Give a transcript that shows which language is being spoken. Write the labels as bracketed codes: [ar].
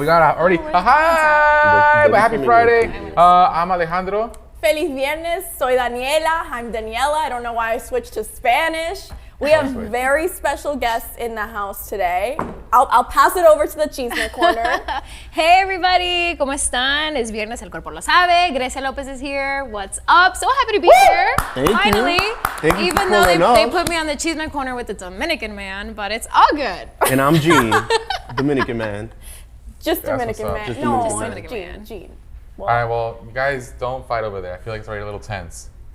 [en] We got already a hi, but happy Friday. I'm Alejandro. [es] Feliz Viernes. Soy Daniela. [en] I'm Daniela. I don't know why I switched to Spanish. We have very special guests in the house today. I'll pass it over to the Chisme Corner. Hey everybody, [es] ¿cómo están? Es viernes, el cuerpo lo sabe. [en] Grecia Lopez is here. What's up? So happy to be here. Finally. Thank you Even though they put me on the Chisme Corner with the Dominican man, but it's all good. And I'm Gene, Dominican man. Just Dominican man. Just No, Dominican man. Gene. All right, well, you guys don't fight over there. I feel like it's already a little tense.